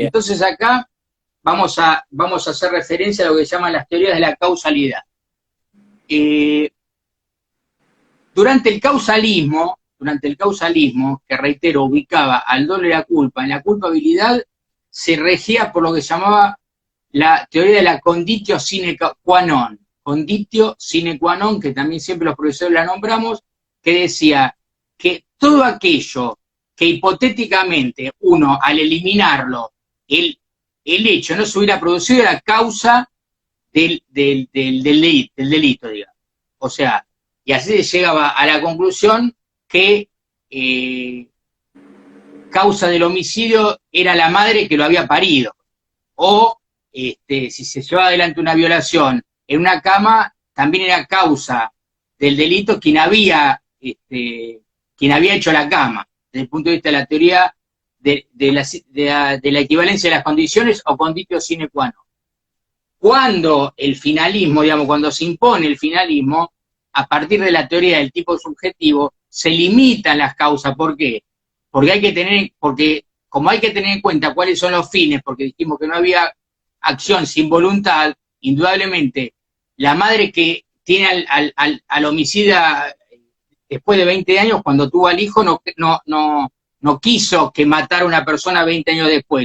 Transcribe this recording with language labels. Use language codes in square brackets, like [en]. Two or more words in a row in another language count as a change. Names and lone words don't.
[es] Entonces acá vamos a hacer referencia a lo que se llaman las teorías de la causalidad. Durante el causalismo, que reitero, ubicaba al dolo y la culpa en la culpabilidad, se regía por lo que se llamaba la teoría de la [la] conditio sine qua non. Conditio sine qua non, [es] que también siempre los profesores la nombramos, que decía que todo aquello que hipotéticamente uno, al eliminarlo, el hecho no se hubiera producido, era causa del delito, digamos. O sea, y así se llegaba a la conclusión que causa del homicidio era la madre que lo había parido. O si se llevaba adelante una violación en una cama, también era causa del delito quien había hecho la cama, desde el punto de vista de la teoría de la equivalencia de las condiciones o [la] conditio sine qua non. [es] Cuando el finalismo, digamos, cuando se impone el finalismo, a partir de la teoría del tipo subjetivo, se limitan las causas. ¿Por qué? Porque como hay que tener en cuenta cuáles son los fines, porque dijimos que no había acción sin voluntad, indudablemente, la madre que tiene al homicida después de 20 años, cuando tuvo al hijo, no quiso que matara a una persona 20 años después.